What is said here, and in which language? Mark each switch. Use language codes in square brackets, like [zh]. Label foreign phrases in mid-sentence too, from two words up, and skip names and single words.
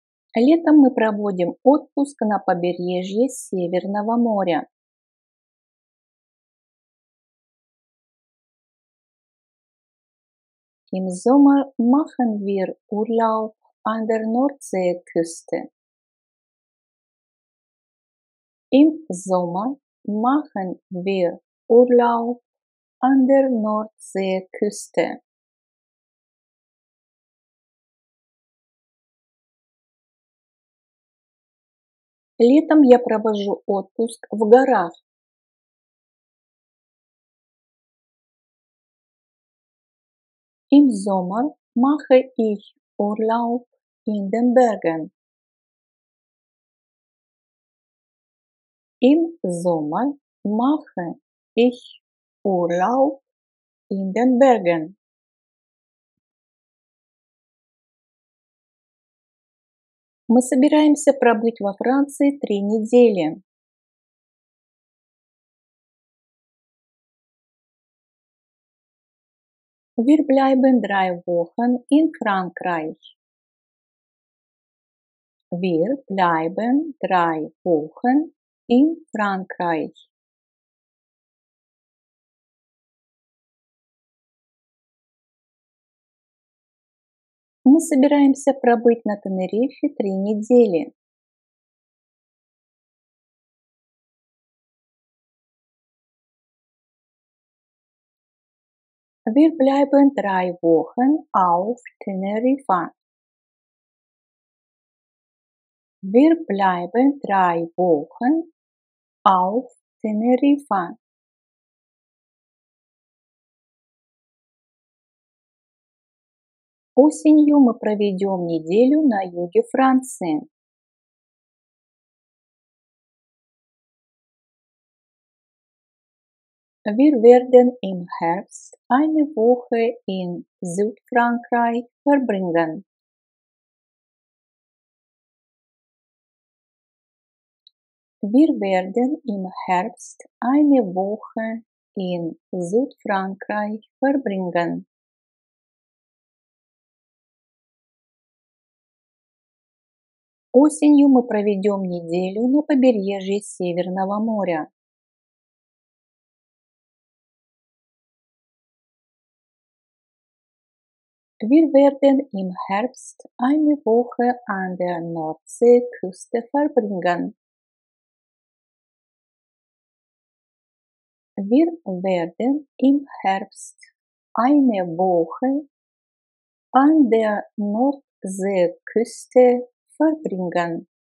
[ru] Летом мы проводим отпуск на побережье Северного моря. [de] Im Sommer machen wir Urlaub an der Nordseeküste. Im Sommer machen wir Urlaub an der Nordseeküste. [ru] Летом я провожу отпуск в горах. [de] Im Sommer mache ich Urlaub in den Bergen. Im Sommer mache ich Urlaub in den Bergen. [ru] Мы собираемся пробыть во Франции 3 недели. [de] Wir bleiben 3 Wochen in Frankreich. Wir bleiben 3 Wochen in Frankreich. [ru] Мы собираемся пробыть на Тенерифе 3 недели. [de] Wir bleiben 3 Wochen auf Teneriffa. Wir bleiben 3 Wochen auf Teneriffa. [ru] Осенью мы проведем неделю на юге Франции. [de] Wir werden im Herbst eine Woche in Südfrankreich verbringen. Wir werden im Herbst eine Woche in Südfrankreich verbringen. [ru] Осенью мы проведем неделю на побережье Северного моря. [de] Wir werden im Herbst eine Woche an der Nordseeküste verbringen. Wir werden im Herbst eine Woche an der Nordseeküste verbringen.